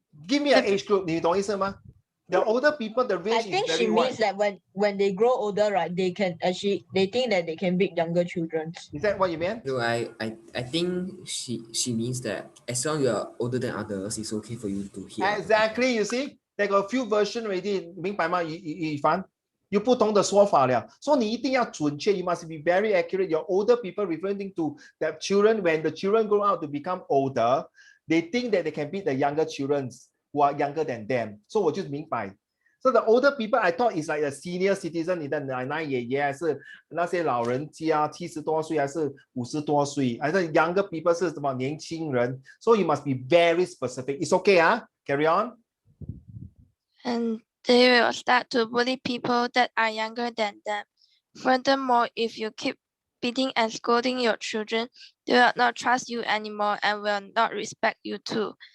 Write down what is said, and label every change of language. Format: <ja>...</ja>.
<en>Give me an age group.</en> <zh>你懂意思吗？</zh> <en>The older people, the range I think is very she means wide. that when they grow older, right, they think that they can beat younger children. Is that what you mean? No, I think she means that as long as you are older than others, it's okay for you to hit. Exactly, you see, there got a few versions already.</en> <zh>明白吗？以凡有不同的说法了，所以你一定要准确。</zh> <en>You must be very accurate. Your older people referring to that children when the children grow out to become older, they think that they can beat the younger children who are younger than them.</en> <zh>So 我就明白。</zh> <en>So the older people, I thought is like a senior citizen.</en> <zh>你的奶奶爷爷还是那些老人家70多岁还是50多岁？还是</zh> <en>younger people</en> <zh>是什么年轻人？</zh> <en>So you must be very specific. It's okay, Carry on. And they will start to bully people that are younger than them. Furthermore, if you keep beating and scolding your children, they will not trust you anymore and will not respect you too.</en>